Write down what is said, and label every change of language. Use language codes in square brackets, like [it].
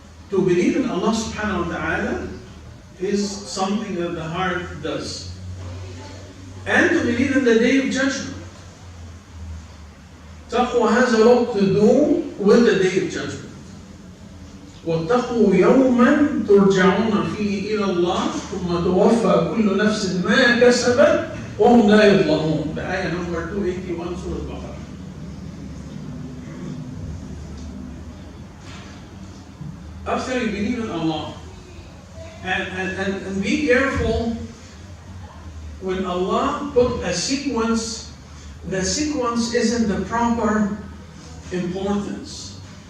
[en] To believe in Allah subhanahu wa ta'ala is something that the heart does. And to believe in the Day of Judgment. Taqwa has a lot to do with the Day of Judgment. [ar] واتقوا يوما ترجعون فيه إلى الله ثم توفى كل نفس ما كسبت وهم لا يظلمون. [en] The ayah number 281 Surah Al-Baqarah. After you believe in Allah, and be careful when Allah put a sequence, the sequence isn't the proper importance.